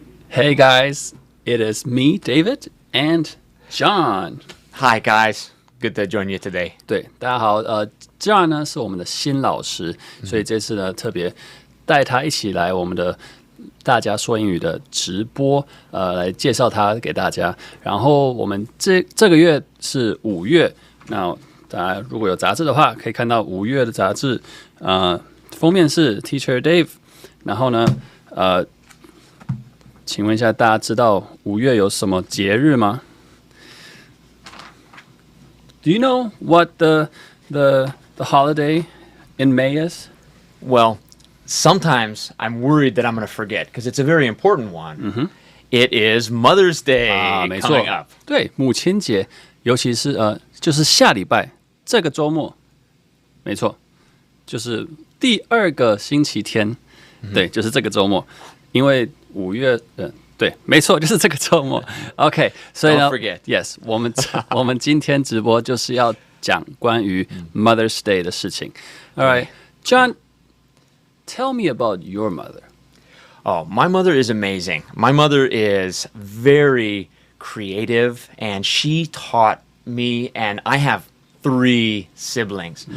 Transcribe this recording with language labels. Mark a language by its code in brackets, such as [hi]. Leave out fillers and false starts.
[en] Hey guys, it is me, David, and John. Hi guys, good to join you today. [zh] 对，大家好。 John 呢是我们的新老师，所以这次呢特别带他一起来我们的大家说英语的直播，来介绍他给大家。然后我们这个月是5月，那大家如果有杂志的话，可以看到5月的杂志，封面是 Teacher Dave。然后呢，请问一下，大家知道5月有什么节日吗？ [en] Do you know what the holiday in May is? Well, sometimes I'm worried that I'm going to forget because it's a very important one. It is Mother's Day [zh] 没错 [en] coming up. [zh] 对，母亲节，尤其是就是下礼拜这个周末，没错，就是第2个星期天，对，就是这个周末，因为5月，对，没错，就是这个周末。 OK， 所以呢 [en] Don't forget. [zh] Yes， 我们今天直播就是要讲关于 Mother's Day 的事情。 [en] All right, John, tell me about your mother. Oh, my mother is amazing. My mother is very creative, and she taught me, and I have 3 siblings.